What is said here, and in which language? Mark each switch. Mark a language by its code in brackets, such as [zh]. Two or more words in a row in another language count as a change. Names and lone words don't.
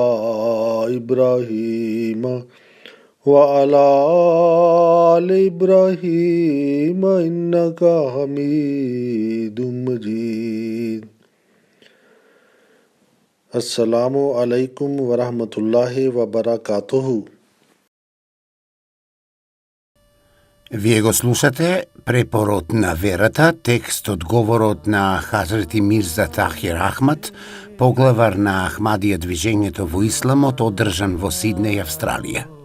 [ar] إبراهيم وعلى آل إبراهيم إنك حميد مجيد السلام عليكم ورحمة الله وبركاته. [mk] Вие го слушате Препород на верата, текст од говорот на Хазрети Мирза Тахир Ахмад, поглавар на Ахмадија движењето во исламот, одржан во Сиднеј, Австралија.